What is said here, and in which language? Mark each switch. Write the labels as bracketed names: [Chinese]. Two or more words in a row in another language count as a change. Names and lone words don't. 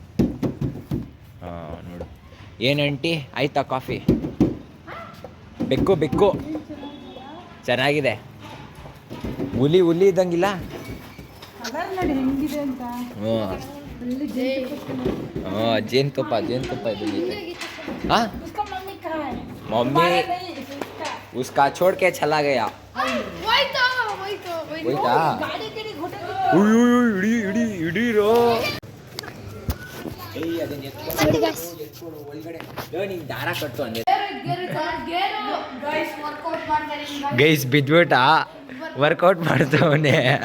[Kannada] ನೋಡು ಏನಂಟಿ, ಆಯ್ತಾ ಕಾಫಿ? ಬೆಕ್ಕು ಚೆನ್ನಾಗಿದೆ. ಹುಲಿ ಇದ್ದಂಗಿಲ್ಲ. ಜೇನುತುಪ್ಪ ಇದ್ದಂಗಿದೆ. [Hindi] हाँ मम्मी उसका छोड़ के चला गया. [Kannada] ಹೋಯ್ತಾ? ಇಡೀರೋ ನೀನು ದಾರ ಕಟ್ಟು ಅಂದೆ. ಗೈಸ್ ಬಿದ್ಬಿಟ್ಟ, ವರ್ಕೌಟ್ ಮಾಡ್ತವನೆ.